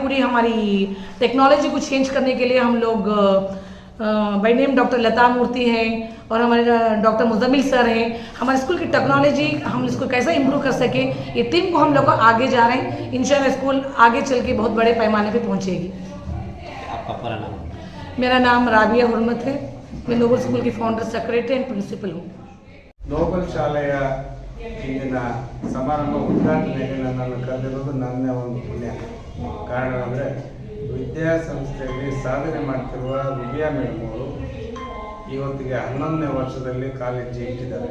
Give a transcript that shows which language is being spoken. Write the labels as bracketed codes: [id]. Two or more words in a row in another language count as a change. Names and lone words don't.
[hi] पूरी हमारी टेक्नोलॉजी को चेंज करने के लिए हम लोग [en] by name [hi] डॉक्टर लता मूर्ति हैं और हमारे डॉक्टर मुज़म्मिल सर हैं। हमारे स्कूल की टेक्नोलॉजी हम इसको कैसे इम्प्रूव कर सके, ये टीम को हम लोग आगे जा रहे हैं। इंशाल्लाह स्कूल आगे चल के बहुत बड़े पैमाने पे पहुंचेगी। आपका पूरा नाम? मेरा नाम राबिया हुर्मत है, मैं नोबल स्कूल की [en] founder, secretary and principal [hi] हूँ। [kn] ನೋಬಲ್ ಶಾಲೆಯ ಇಂದಿನ ಸಮಾರಂಭ ಉದ್ಘಾಟನೆಗೆ ನನ್ನನ್ನು ಕರೆದಿರೋದು ನನ್ನೇ ಒಂದು ಪುಣ್ಯ. ಕಾರಣ ಅಂದರೆ ವಿದ್ಯಾಸಂಸ್ಥೆಯಲ್ಲಿ ಸಾಧನೆ ಮಾಡ್ತಿರುವ ವಿದ್ಯಾ ಮೇಡಮ್ ಅವರು ಇವತ್ತಿಗೆ 11ನೇ ವರ್ಷದಲ್ಲಿ ಕಾಲೇಜ್ ಇಟ್ಟಿದ್ದಾರೆ.